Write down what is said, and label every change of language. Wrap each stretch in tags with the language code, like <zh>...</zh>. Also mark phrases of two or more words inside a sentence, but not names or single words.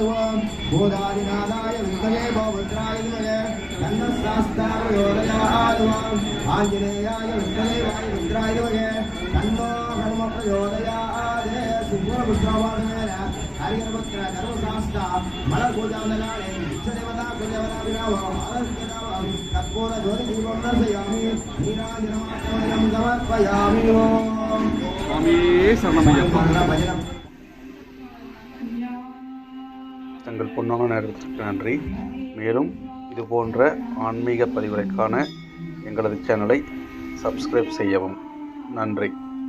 <sa>ओम भूतादिनाथाय विद्महे भवभद्राय धीमहि तन्नो शास्ता प्रचोदयात् ओम आंजनेयाय विद्महे वायुरुद्राय धीमहि तन्नो हनुम प्रचोदयात् सिद्धपुष्पवाहनेन हरिहरपुत्र धर्मशास्ता मलपूजावनाले इष्टदेवता कुलदेवता विरावः आदर्शदेवः कर्पूर ज्योतिदीपं दर्शयामि नीराजनमाचमनं समर्पयामि ओम</sa> <ta>சுவாமி சரணமையப்பா.</ta> <sa>भजनम्</sa> <ta>தங்கள் பொன்னான நேரத்திற்கு நன்றி. மேலும் இது போன்ற ஆன்மீக பதிவுகளை காண எங்களது சேனலை சப்ஸ்கிரைப் செய்யவும். நன்றி.</ta>